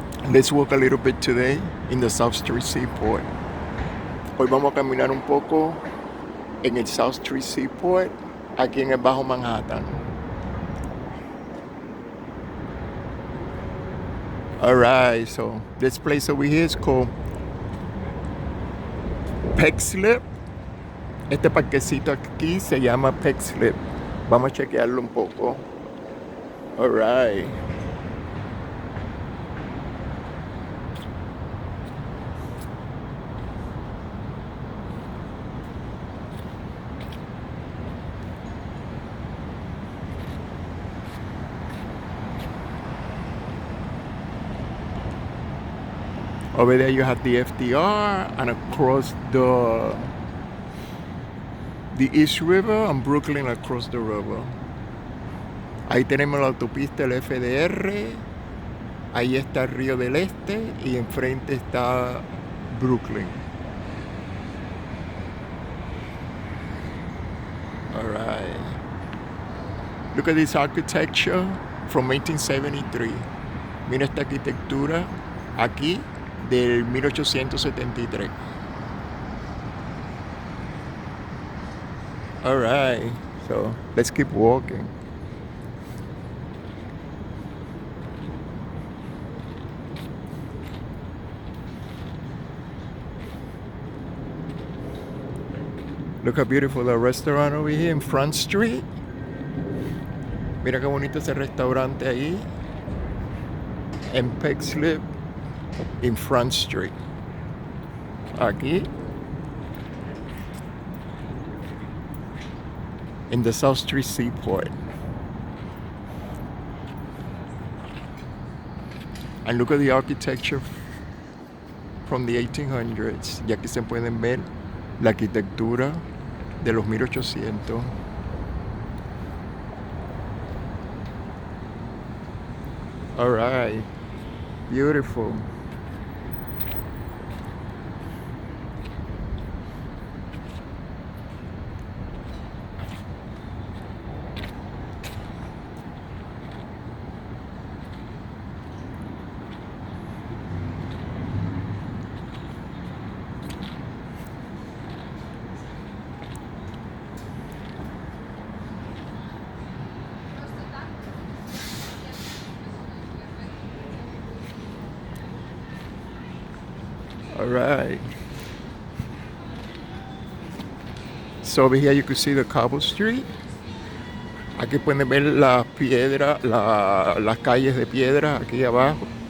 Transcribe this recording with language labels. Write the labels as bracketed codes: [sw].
[en] Let's walk a little bit today in the South Street Seaport. [es] Hoy vamos a caminar un poco en el South Street Seaport, aquí en el Bajo Manhattan. [en] Alright, so this place over here is called Peg Slip. [es] Este parquecito aquí se llama Peg Slip. Vamos a chequearlo un poco. Alright. [en] Over there you have the FDR, and across the East River and Brooklyn across the river. [es] Ahí tenemos la autopista, el FDR. Ahí está el Río del Este y enfrente está Brooklyn. [en] All right. Look at this architecture from 1873. [es] Mira esta arquitectura aquí del 1873. [en] All right, so let's keep walking. Look how beautiful the restaurant over here in Front Street. [es] Mira qué bonito ese restaurante ahí en Peg Slip in Front Street. Aquí [en] in the [es] South Street Seaport. [en] And look at the architecture from the 1800s. [es] Y aquí se pueden ver la arquitectura de los 1800. [en] All right, beautiful. All right. So over here you can see the cobble street. [es] Aquí pueden ver las piedras, las calles de piedra aquí abajo.